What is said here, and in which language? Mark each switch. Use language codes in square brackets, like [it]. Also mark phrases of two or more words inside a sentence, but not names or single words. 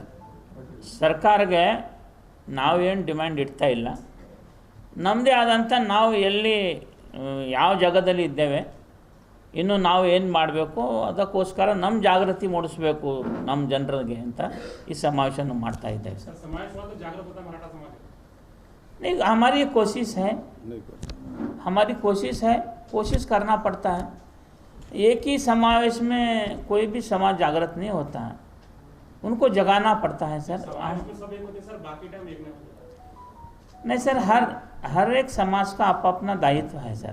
[kn] ಸರ್ಕಾರಕ್ಕೆ ನಾವೇನು ಡಿಮ್ಯಾಂಡ್ ಇಡ್ತಾ ಇಲ್ಲ. ನಮ್ಮದೇ ಆದಂಥ ನಾವು ಎಲ್ಲಿ ಯಾವ ಜಾಗದಲ್ಲಿ ಇದ್ದೇವೆ, ಇನ್ನು ನಾವು ಏನು ಮಾಡಬೇಕು ಅದಕ್ಕೋಸ್ಕರ ನಮ್ಮ ಜಾಗೃತಿ ಮೂಡಿಸಬೇಕು ನಮ್ಮ ಜನರಿಗೆ ಅಂತ ಈ ಸಮಾವೇಶ ಮಾಡ್ತಾ ಇದ್ದೇವೆ ಸರ್. [hi] नहीं, हमारी कोशिश है, कोशिश करना पड़ता है. एक ही समावेश में कोई भी समाज जागृत नहीं होता है, उनको जगाना पड़ता है सर. नहीं सर, हर एक समाज का आप अपना दायित्व है सर.